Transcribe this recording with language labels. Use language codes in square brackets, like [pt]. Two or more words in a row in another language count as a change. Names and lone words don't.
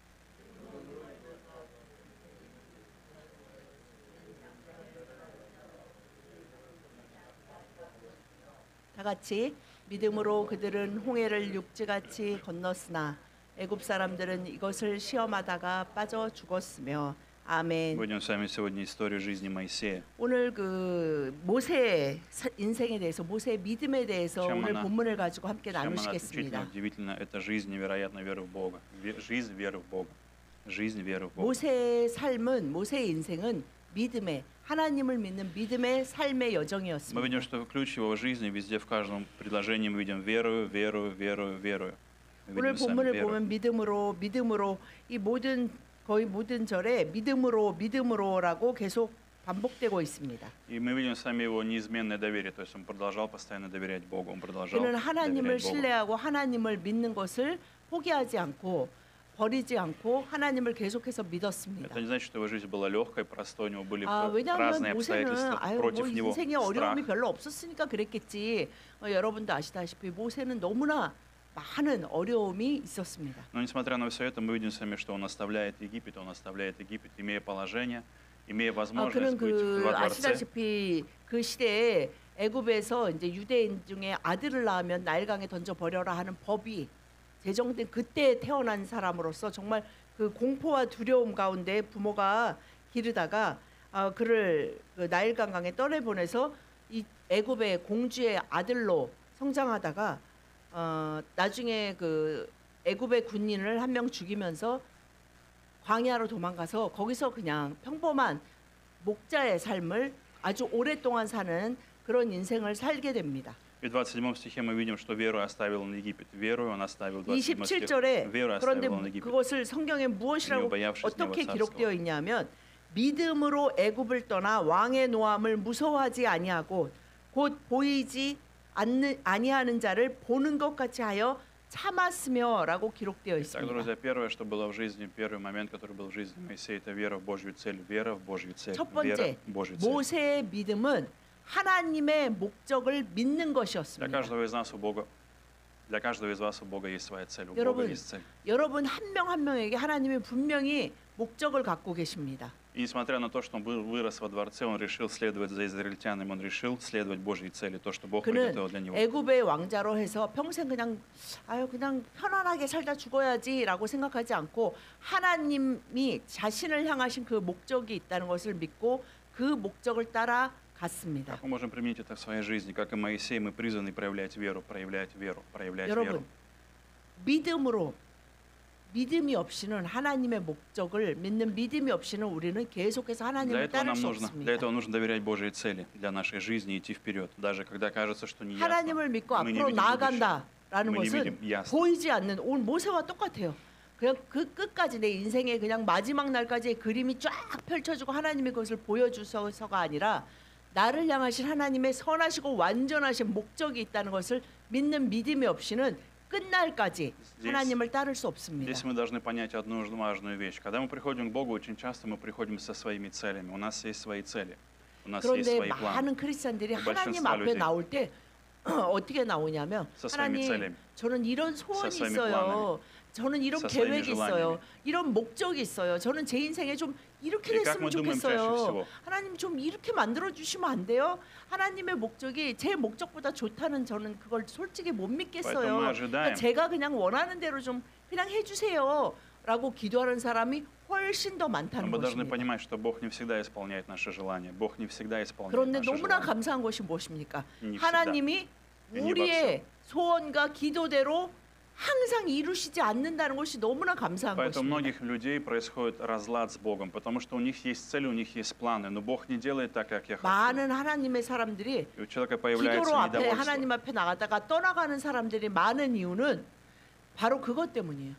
[ko] 다 같이 믿음으로 그들은 홍해를 육지같이 건넜으나 애굽 사람들은 이것을 시험하다가 빠져 죽었으며 아멘. [ru] Будем с вами сегодня историю жизни Моисея. [ko] 오늘 그 모세의 인생에 대해서 모세의 믿음에 대해서 오늘 본문을 가지고 함께 [ru] Чем она [ko] 나누시겠습니다. [ru] отличительна, удивительна, это жизнь невероятной веры в Бога. Жизнь веры в Бога. Жизнь веры в Бога. [ko] 모세의 삶은 모세의 인생은 믿음의 하나님을 믿는 믿음의 삶의 [ru] Мы [ko] 여정이었습니다. [ru] видим, что ключ его жизни везде, в каждом предложении мы видим верую, верую, верую, верую. Мы [ko] 오늘 [ru] видим с вами [ko] 본문을 [ru] веру. [ko] 보면 믿음으로 이 모든 거의 모든 절에 믿음으로라고 계속 반복되고 있습니다. [ru] И мы видим с вами его неизменное доверие, то есть он продолжал постоянно доверять Богу, он продолжал [ko] 그는 하나님을 [ru] доверять Богу. [ko] 신뢰하고 하나님을 믿는 것을 포기하지 않고 버리지 않고 하나님을 계속해서 믿었습니다. [ru] Это не значит, что его жизнь была легкой, простой, у него были [ko] 왜냐하면 [ru] разные обстоятельства [ko] 모세는 [ru] против [ko] 뭐 [ru] него, [ko] 인생에 [ru] страх. [ko] 어려움이 별로 없었으니까 그랬겠지. 여러분도 아시다시피 모세는 너무나 많은 어려움이 있었습니다. [ru] Но несмотря на все это, мы видим с вами, что он оставляет Египет, имея положение, имея возможность [ko] 그는 [ru] быть во дворце. [ko] 아시다시피 그 시대에 애굽에서 이제 유대인 중에 아들을 낳으면 나일강에 던져 버려라 하는 법이 제정된 그때 태어난 사람으로서 정말 그 공포와 두려움 가운데 부모가 기르다가 그를 그 나일강강에 떠내보내서 이 애굽의 공주의 아들로 성장하다가 나중에 그 애굽의 군인을 한 명 죽이면서 광야로 도망가서 거기서 그냥 평범한 목자의 삶을 아주 오랫동안 사는 그런 인생을 살게 됩니다. [ru] И в 27 стихе мы видим, что веру оставил он Египет. Веру он оставил 27 стих. [ko] 27절에 [ru] веру [ko] 그런데 [ru] оставил он Египет. [ko] 그것을 성경에 무엇이라고 어떻게 기록되어 있냐면 믿음으로 애굽을 떠나 왕의 노함을 무서워하지 아니하고 곧 보이지 아니하는 자를 보는 것 같이 하여 참았으며라고 기록되어 [ru] Так, [ko] 있습니다. [ru] друзья, первое, что было в жизни, первый момент, который был в жизни Моисея, это вера в Божью цель. Вера в Божью цель. [ko] 첫 [ru] Вера [ko] 번째, [ru] в Божью цель. [ko] 모세의 믿음은 하나님의 목적을 믿는 [ru] Для [ko] 것이었습니다. [ru] каждого из нас у Бога, для каждого из вас у Бога есть своя цель. У Бога [ko] 여러분, [ru] есть цель. [ko] 여러분 한 명 한 명에게 하나님이 분명히 목적을 갖고 계십니다. [ru] И несмотря на то, что он вырос во дворце, он решил следовать за израильтянами, он решил следовать Божьей цели, то, что Бог [ko] 그는 [ru] приготовил для него. [ko] 애굽의 왕자로 해서 평생 그냥 편안하게 살다 죽어야지라고 생각하지 않고 하나님이 자신을 향하신 그 목적이 있다는 것을 믿고 그 목적을 따라 갔습니다. [ru] Как мы можем применить это в своей жизни? Как и Моисей, мы призваны проявлять веру, проявлять веру, проявлять [ko] 여러분, [ru] веру. [ko] 믿음이 없이는 하나님의 목적을 믿는 믿음이 없이는 우리는 계속해서 하나님을 따를 수 [ru] Для [ko] 없습니다. [ru] этого нужно доверять Божьей цели для нашей жизни и идти вперед, даже когда кажется, что не ясно. [ko] 하나님을 믿고 [ru] мы не [ko] 앞으로 [ru] видим [ko] 나아간다라는 [ru] мы не [ko] 것은 [ru] видим ясно. [ko] 보이지 않는 오늘 모세와 똑같아요. 그냥 그 끝까지 내 인생의 그냥 마지막 날까지의 그림이 쫙 펼쳐지고 하나님의 것을 보여주셔서가 아니라 나를 향하신 하나님의 선하시고 완전하신 목적이 있다는 것을 믿는 믿음이 없이는 끝날까지 하나님을 따를 수 없습니다. [ru] Здесь мы должны понять одну важную вещь. Когда мы приходим к Богу, очень часто мы приходим со своими целями. У нас есть свои цели, у нас есть [ko] 그런데 [ru] свои планы. [ko] 많은 크리스찬들이 하나님 [ru] большинства [ko] 앞에 [ru] людей [ko] 나올 때 어떻게 나오냐면 [ru] со своими [ko] 하나님 [ru] целями. [ko] 저는 이런 소원이 [ru] со своими [ko] 있어요. 저는 이런 [ru] со своими [ko] 계획이 있어요. [ru] желаниями. [ko] 이런 목적이 있어요. 저는 제 인생에 좀 이렇게 [ru] И как [ko] 됐으면 [ru] мы думаем чаще [ko] 좋겠어요. [ru] всего? [ko] 하나님 좀 이렇게 만들어 주시면 안 돼요? 하나님의 목적이 제 목적보다 좋다는 저는 그걸 솔직히 못 [ru] Поэтому мы [ko] 믿겠어요. [ru] ожидаем. [ko] 그러니까 제가 그냥 원하는 대로 좀 그냥 해주세요. 라고 기도하는 사람이 훨씬 더 많다는 [ru] Мы должны [ko] 것입니다. [ru] понимать, что Бог не всегда исполняет наши желания. Бог не всегда исполняет [ko] 그런데 [ru] наши [ko] 너무나 [ru] желания. [ko] 감사한 것이 무엇입니까? [ru] Не всегда. [ko] 하나님이 [ru] Не [ko] 우리의 소원과 기도대로 항상 이루시지 않는다는 것이 너무나 감사한 [ru] Поэтому у [ko] 것입니다. [ru] многих людей происходит разлад с Богом, потому что у них есть цели, у них есть планы, но Бог не делает так, как я хочу. [ko] 많은 하나님의 사람들이 [ru] И у человека появляется [ko] 기도로 앞에 [ru] недовольство. [ko] 하나님 앞에 나가다가 떠나가는 사람들이 많은 이유는 바로 그것 때문이에요.